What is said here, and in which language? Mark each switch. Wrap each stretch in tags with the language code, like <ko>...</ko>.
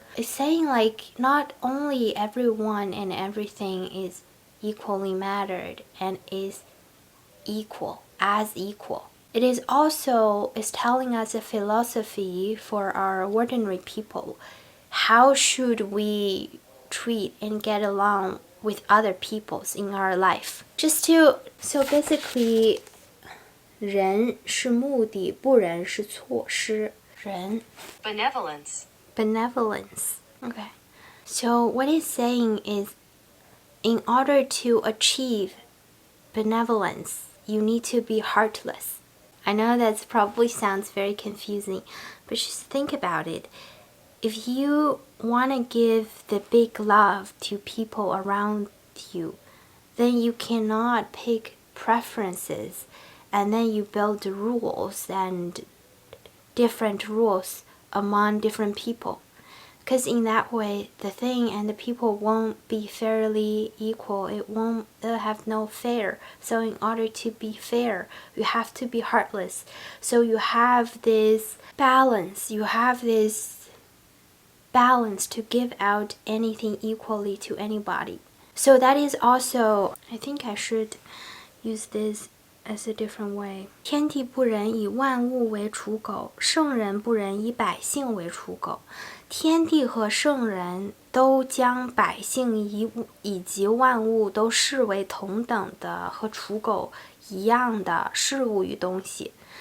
<en>It's saying like not only everyone and everything is equally mattered and is equal, as equal. It is also telling us a philosophy for our ordinary people. How should we treat and get along with other peoples in our life? So basically,</en> <zh>仁是目的，不仁是措施。</zh> <en>仁 Benevolence. Okay. So what it's saying is, in order to achieve benevolence, you need to be heartless. I know that probably sounds very confusing, but just think about it. If you want to give the big love to people around you, then you cannot pick preferences and then you build rules and different rules among different people. Because in that way, the thing and the people won't be fairly equal. They'll have no fair. So in order to be fair, you have to be heartless. So you have this balance. You have this balance to give out anything equally to anybody. So that is also, I think I should use this as a different way.</en> <zh>天地不仁，以万物为刍狗；圣人不仁，以百姓为刍狗。天地和圣人都将百姓以及万物都视为同等的和刍狗一样的事物与东西。</zh>